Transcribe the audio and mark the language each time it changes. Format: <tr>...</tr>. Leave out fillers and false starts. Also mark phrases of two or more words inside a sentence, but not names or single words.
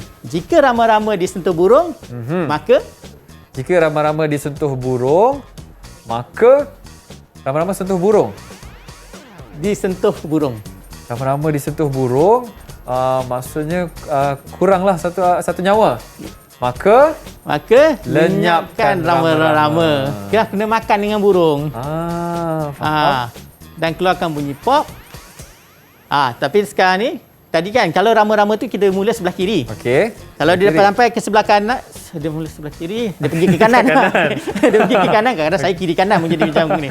<ms>Jika rama-rama disentuh burung, maka Jika rama-rama disentuh burung, maka rama-rama sentuh burung. disentuh burung. Rama-rama disentuh burung, maksudnya kuranglah satu nyawa. Maka Lenyapkan rama-rama. Kita kena makan dengan burung. faham. Dan keluarkan bunyi pop. Tapi sekarang ni, tadi kan kalau rama-rama tu kita mula sebelah kiri. Okey. Kalau dia dapat sampai ke sebelah kanan, dia mula sebelah kiri, dia pergi ke kanan. Dia pergi ke kanan, kadang-kadang saya kiri kanan pun jadi macam ni.</ms>